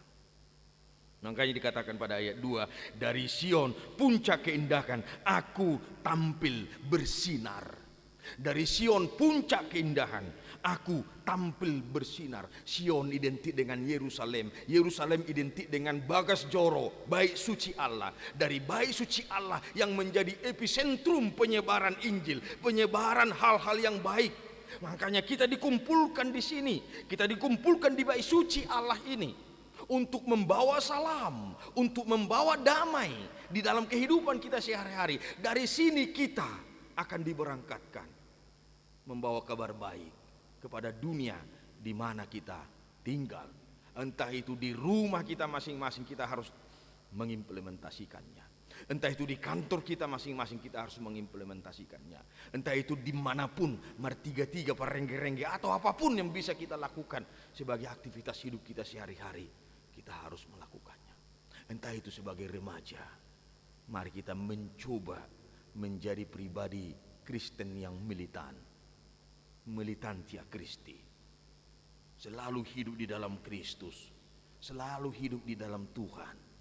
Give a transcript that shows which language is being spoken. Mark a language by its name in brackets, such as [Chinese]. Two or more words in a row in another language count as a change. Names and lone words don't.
[Indonesian] Makanya dikatakan pada ayat 2, dari Sion puncak keindahan aku tampil bersinar. Dari Sion puncak keindahan aku tampil bersinar. Sion identik dengan Yerusalem. Yerusalem identik dengan [Batak Toba] bagas joro, [Indonesian] bait suci Allah. Dari bait suci Allah yang menjadi epicentrum penyebaran Injil, penyebaran hal-hal yang baik. Makanya kita dikumpulkan di sini, kita dikumpulkan di bait suci Allah ini untuk membawa salam, untuk membawa damai di dalam kehidupan kita sehari-hari. Dari sini kita akan diberangkatkan membawa kabar baik kepada dunia di mana kita tinggal. Entah itu di rumah kita masing-masing, kita harus mengimplementasikannya. Entah itu di kantor kita masing-masing kita harus mengimplementasikannya. Entah itu dimanapun, [Batak Toba] martiga-tiga, parengge-rengge, [Indonesian] atau apapun yang bisa kita lakukan sebagai aktivitas hidup kita sehari-hari, kita harus melakukannya. Entah itu sebagai remaja, mari kita mencoba menjadi pribadi Kristen yang militan, [Latin] militantia Christi, [Indonesian] selalu hidup di dalam Kristus, selalu hidup di dalam Tuhan.